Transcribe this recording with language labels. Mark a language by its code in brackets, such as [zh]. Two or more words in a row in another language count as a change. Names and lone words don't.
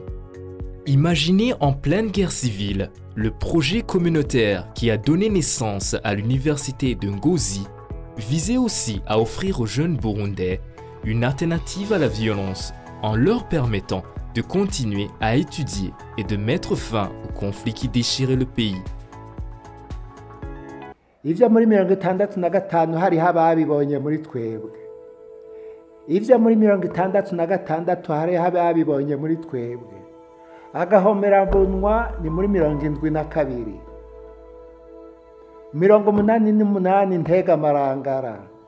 [fr] Imaginé en pleine guerre civile, le projet communautaire qui a donné naissance à l'université de Ngozi visait aussi à offrir aux jeunes Burundais une alternative à la violence en leur permettant de continuer à étudier et de mettre fin au conflit qui déchirait le pays. [rn] Ivyo muri 65 hariho ababibonye muri twebwe. Ivyo muri 66 hariho ababibonye muri twebwe. Agahomerabunwa ni muri 72. 88 ntega marangara.